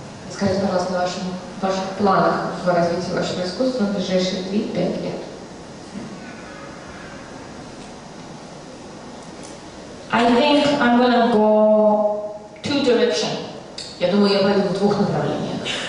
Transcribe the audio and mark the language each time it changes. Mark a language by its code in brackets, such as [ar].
[ru] Скажите, пожалуйста, о ваших планах в развитии вашего искусства в ближайшие 3-5 лет. [en] I think I'm gonna go 2 directions. [ru] Я думаю, я пойду в 2 направлениях.